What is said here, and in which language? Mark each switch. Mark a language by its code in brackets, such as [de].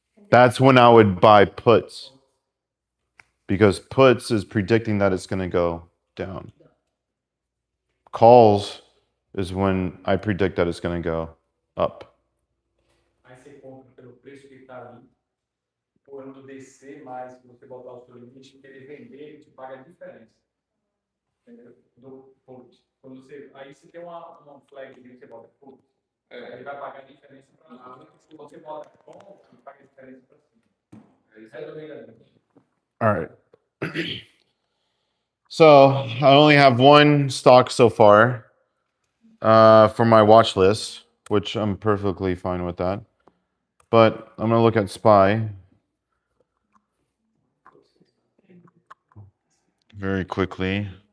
[en] That's when I would buy puts. Because puts is predicting that it's going to go down. Calls is when I predict that it's going to go up. [pt] Aí você compra pelo preço que está ali. Quando descer mais, você botar o seu limite, querer vender, ele te paga a diferença. Entendeu? Do put. Aí você tem uma flag que você bota put. Aí ele vai pagar a diferença para lá. Se você bota com, ele paga a diferença para cima. [en] All right. So I only have one stock so far for my watch list, which I'm perfectly fine with that. But I'm gonna look at SPY very quickly.